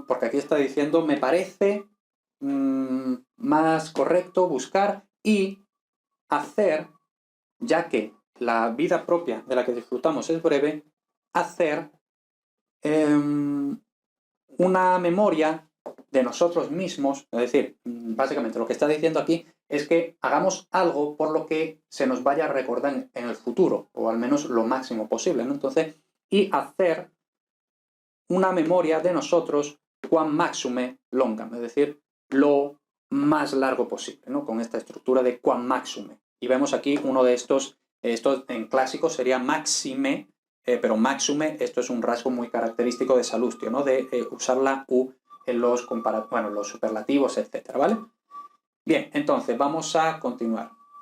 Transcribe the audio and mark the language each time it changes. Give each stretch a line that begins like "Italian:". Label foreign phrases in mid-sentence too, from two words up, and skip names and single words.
Spanish: Porque aquí está diciendo, me parece más correcto buscar y hacer, ya que la vida propia de la que disfrutamos es breve, hacer una memoria de nosotros mismos, es decir, básicamente lo que está diciendo aquí es que hagamos algo por lo que se nos vaya a recordar en el futuro, o al menos lo máximo posible, ¿no? Entonces, y hacer una memoria de nosotros
Latin: quam maxime longam,
Spanish: es decir, lo más largo posible, ¿no? Con esta estructura de
Latin: quam maxime.
Spanish: Y vemos aquí uno de estos en clásico sería maxime, pero maxime, esto es un rasgo muy característico de Salustio, ¿no? De usar la U en los los superlativos, etcétera, ¿vale? Bien, entonces vamos a continuar.